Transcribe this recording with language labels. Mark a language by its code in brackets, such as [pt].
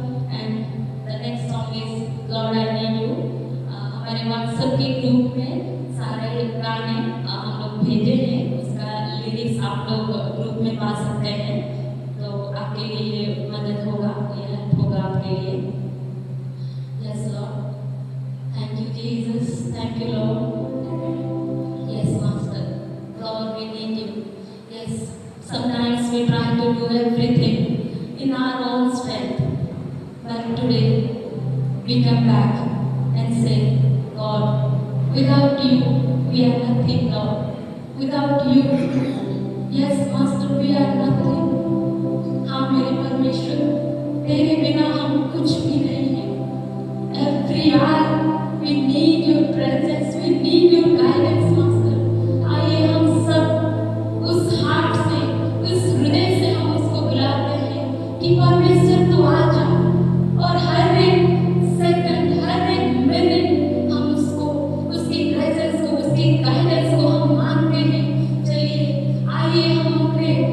[en] And the next song is Lord I Need You. [hi] हमारे WhatsApp के group में सारे गाने हम लोग भेजे हैं, उसका लिरिक्स आप लोग ग्रुप में पा सकते हैं, तो आपके लिए ये मदद होगा, ये हेल्प होगा आपके लिए. [en] Yes Lord, thank you Jesus, thank you Lord. Yes Master, Lord we need you. Yes, sometimes we try to do everything in our own strength, but today we come back and say, God, without you we are nothing, Lord. Without you, yes Master, we are nothing. [hi] हाँ मेरे परमेश्वर, तेरे बिना हम कुछ भी नहीं हैं. [en] Every hour we need your presence, we need your guidance, Master. [hi] आइए हम सब उस हार्ट से, उस हृदय से हम उसको बुलाते हैं कि परमेश्वर तू आ जा, और हर एक सेकंड, हर एक मिनट हम उसको, उसकी प्रेजेंस को, उसकी गाइडेंस को हम मांगते हैं. चलिए आइए हम अपने